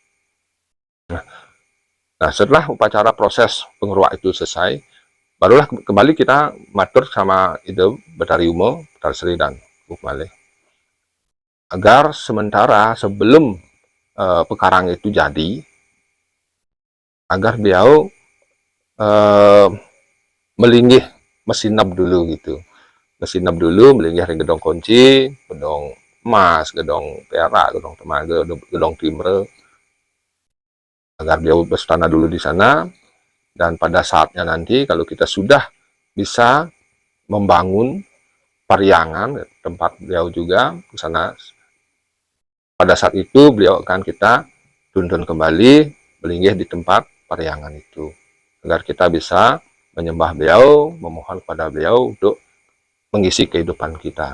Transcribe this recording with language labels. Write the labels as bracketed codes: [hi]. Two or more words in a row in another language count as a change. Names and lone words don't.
[id] Nah, setelah upacara proses pengeruak itu selesai, barulah kembali kita matur sama itu Betari Ume, Betari Sri dan Kebu Kemali. Agar sementara sebelum pekarang itu jadi, agar beliau [ban] melinggih mesinap [id] dulu gitu. Mesinap dulu, melinggih di gedong kunci, gedong emas, gedong perak, gedong temaga, gedong timre, agar beliau berstana dulu di sana. Dan pada saatnya nanti kalau kita sudah bisa membangun pariangan tempat beliau juga di sana, pada saat itu beliau akan kita tuntun kembali melinggih di tempat pariangan itu, agar kita bisa menyembah beliau, memohon kepada beliau untuk mengisi kehidupan kita.